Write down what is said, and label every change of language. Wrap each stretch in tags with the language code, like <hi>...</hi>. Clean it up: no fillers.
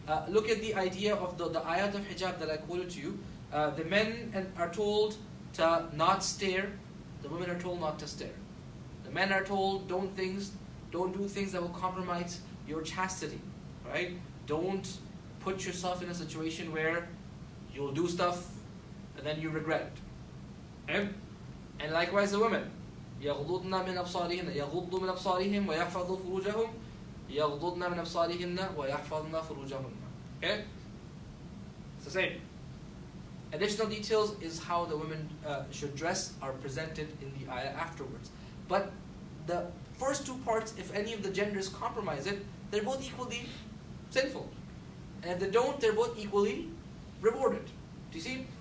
<en>Look at the idea of the ayat of hijab that I quoted to you. The men are told to not stare, the women are told not to stare. The men are told don't do things that will compromise your chastity. Right? Don't put yourself in a situation where you'll do stuff and then you regret it. Okay? And likewise the women.</en> <ar>يغضضن من أبصارهن يغضوا من أبصارهم ويحفظوا فروجهم يغضضن من أبصارهن ويحفظن فروجهن.</ar> <en>Okay? It's the same. Additional details is how the women should dress are presented in the ayah afterwards. But the first two parts, if any of the genders compromise it, they're both equally sinful. And if they don't, they're both equally rewarded. Do you see?</en>